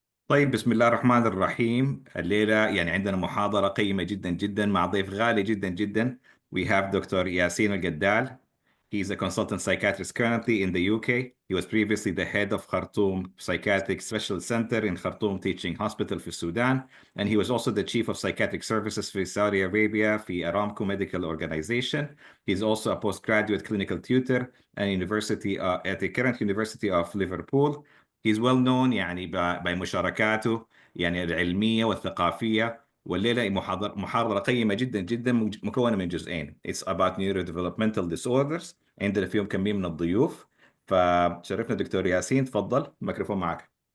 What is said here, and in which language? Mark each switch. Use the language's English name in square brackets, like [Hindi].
[Arabic] طيب، بسم الله الرحمن الرحيم. الليلة يعني عندنا محاضرة قيمة جدا جدا مع ضيف غالي جدا جدا. [English] We have Dr. Yasein Elgadal. He is a consultant psychiatrist currently in the UK. He was previously the head of Khartoum Psychiatric Special Center in Khartoum Teaching Hospital for Sudan. And he was also the chief of psychiatric services for Saudi Arabia for Aramco Medical Organization. He's also a postgraduate clinical tutor at the current University of Liverpool. He's well known [Arabic] يعني بمشاركاته يعني العلمية والثقافية. والليلة محاضرة قيمة جدا جدا مكونة من جزئين. [English] It's about neurodevelopmental disorders. [Arabic] عندنا فيهم كمية من الضيوف. فشرفنا دكتور ياسين، تفضل الميكروفون معك.